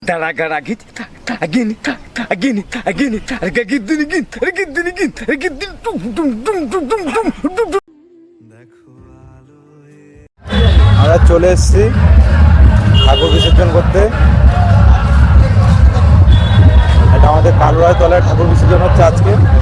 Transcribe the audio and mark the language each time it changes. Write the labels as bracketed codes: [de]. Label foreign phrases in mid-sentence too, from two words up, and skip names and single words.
[bn] Daragar agit agin agin agin agidin agin agidin agin agidin dum dum dum dum dum dum dum. আমরা চলে এসেছি ঠাকুর বিসর্জন করতে। এটা আমাদের কালুরায় তলায় ঠাকুর বিসর্জন হচ্ছে আজকে।